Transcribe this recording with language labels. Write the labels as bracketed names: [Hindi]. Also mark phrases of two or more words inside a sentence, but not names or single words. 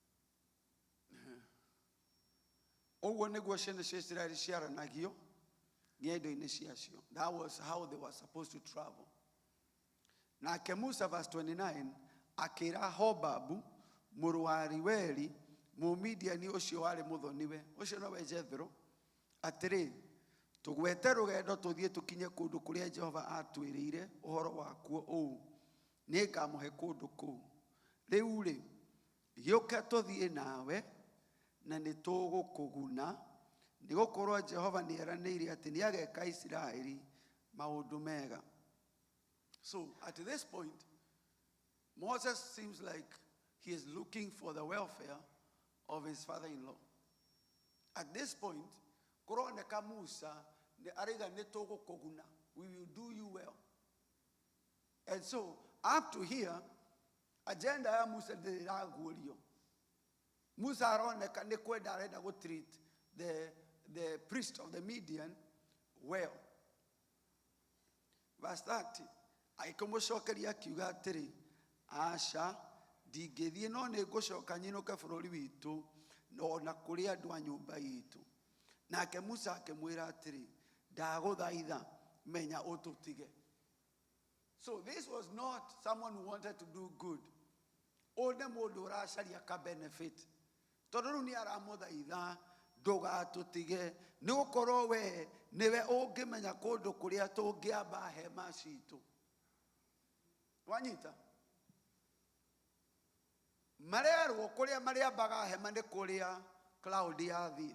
[Kikuyu] Oguo niguo ciana cia Israeli ciaranagio ng'endo-inĩ ciacio. [English] That was how they were supposed to travel. [Kikuyu] Nake Musa, verse 29, akĩra Hobabu mũrũ wa Reueli Mũmidiani ũcio warĩ mũthoniwe, ũcio nowe Jethro, atĩrĩ, tũgwete rũgendo tũthiĩ tũkinye kũndũ kũrĩa Jehova atwĩrĩire ũhoro wakuo ũũ, nĩngamũhe kũndũ kũu. Rĩu-rĩ, gĩũka tũthiĩ nawe na nĩtũgũkũguna, nĩgũkorwo Jehova nĩeranĩire atĩ nĩageka Isiraeli maũndũ mega. [English] So at this point, Moses seems like he is looking for the welfare of his father-in-law. At this point, [Kikuyu] kuroneka Musa araiga nĩtũgũkũguna, [English] we will do you well. And so up to here, [Kikuyu] agenda ya Musa ndĩraguũrio. Musa aroneka nĩ kwenda arenda gũ-treat [English] the priest of the Midian well. [Kikuyu] Verse 30, agĩkĩmũcokeria akiuga atĩrĩ, aca, ndingĩthiĩ no nĩngũcoka nyinũke bũrũri witũ na kũrĩ andũ a nyũmba itũ. Nake Musa akĩmwĩra atĩrĩ, ndagũthaitha menya ũtũtige. [English] So this was not someone who wanted to do good. [Kikuyu] Ũyũ nĩ mũndũ ũracaria ka benefit. Tondũ rĩu nĩaramũthaitha ndũgatũtige, nĩgũkorwo we nĩwe ũngĩmenya kũndũ kũrĩa tũngĩamba hema citũ. Wanyita? Marerwo kũrĩa marĩambaga hema nĩ kũrĩa cloud yathiĩ.